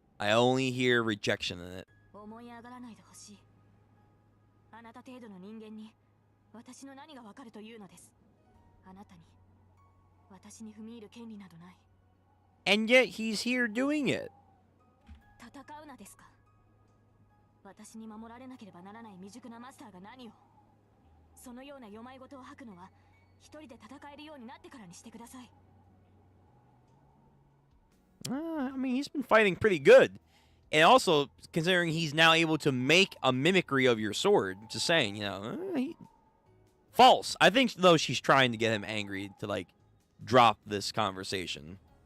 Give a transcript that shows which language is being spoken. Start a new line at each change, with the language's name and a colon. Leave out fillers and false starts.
English: I only hear rejection in it.
Japanese: 思い上がらないでほしい。あなた程度の人間に私の何がわかるというのです。あなたに私に踏み入る権利などない。
English: And yet he's here doing it.
Japanese: 戦うなですか。私に守られなければならない未熟なマスターが何を。そのような世まい事を吐くのは一人で戦えるようになってからにしてください。
English: I mean, he's been fighting pretty good. And also, considering he's now able to make a mimicry of your sword. Just saying, you know. False. I think, though, she's trying to get him angry to, like, drop this conversation.